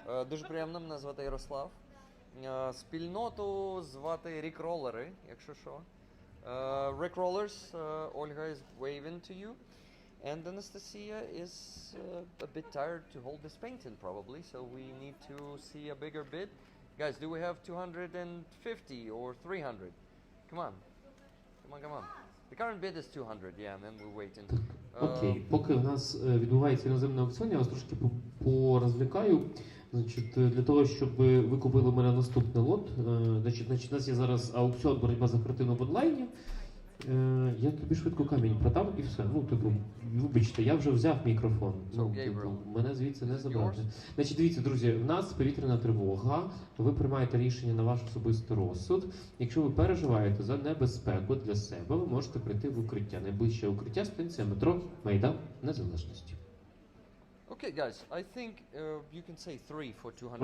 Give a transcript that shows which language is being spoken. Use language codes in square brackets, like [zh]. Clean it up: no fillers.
[uk] Дуже приємно, мене звати Ярослав. Спільноту звати Рік-ролери, якщо що. [en] Rick-rollers, Ольга is waving to you. And Anastasia is a bit tired to hold this painting probably, so we need to see a bigger bid. Guys, do we have 250 or 300? Come on. The current bid is 200, yeah, and then we're waiting. [uk] Окей, поки в нас відбувається іноземний аукціон, я вас трошки порозвлікаю. Значить, для того, щоб ви купили у мене наступний лот, значить, у нас є зараз аукціон боротьба за картину в онлайні. Я тобі швидко камінь продав і все. Ну, типу, вибачте, я вже взяв мікрофон. Ну, типу, мене звідси не забрати. Значить, дивіться, друзі, в нас повітряна тривога. Ви приймаєте рішення на ваш особистий розсуд. Якщо ви переживаєте за небезпеку для себе, ви можете прийти в укриття. Найближче укриття станція метро Майдан Незалежності. [en] Okay, guys, I think you can say 3 for $200.